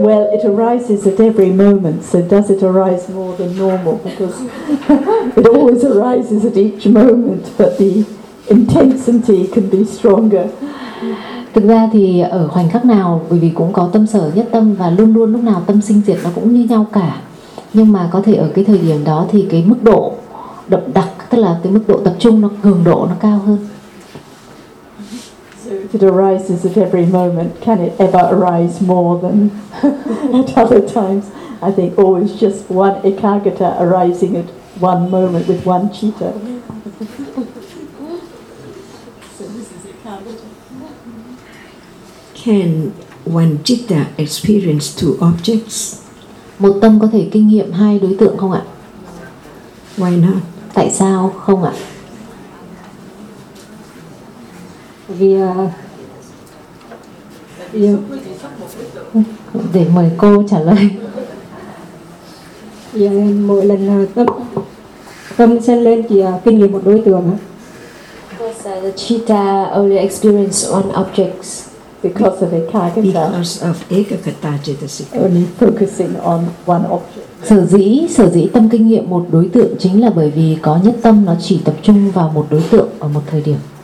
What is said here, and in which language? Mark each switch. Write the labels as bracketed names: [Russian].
[English] Well, it arises at every moment, so does it arise more than normal? Because it always arises at each moment, but the intensity can be stronger. [Vietnamese] Thực ra thì ở khoảnh khắc nào, bởi vì cũng có tâm sở nhất tâm và luôn luôn lúc nào tâm sinh diệt nó cũng như nhau cả. Nhưng mà có thể ở cái thời điểm đó thì cái mức độ đậm đặc, tức là cái mức độ tập trung, nó cường độ nó cao hơn. [English] If it arises at every moment, can it ever arise more than at other times? I think always just one ekagata arising at one moment with one citta. Can one citta experience two objects? [Vietnamese] Một tâm có thể kinh nghiệm hai đối tượng không ạ? [English] Why not? [Vietnamese] Tại sao không ạ? Vì để mời cô trả lời. Mỗi lần tâm sân lên thì kinh nghiệm một đối tượng. [English] Because the citta only experience one object. Because of ekagata. Because of ekagata chetasika. Only focusing on one object. [Vietnamese] Sở dĩ tâm kinh nghiệm một đối tượng chính là bởi vì có nhất tâm, nó chỉ tập trung vào một đối tượng ở một thời điểm.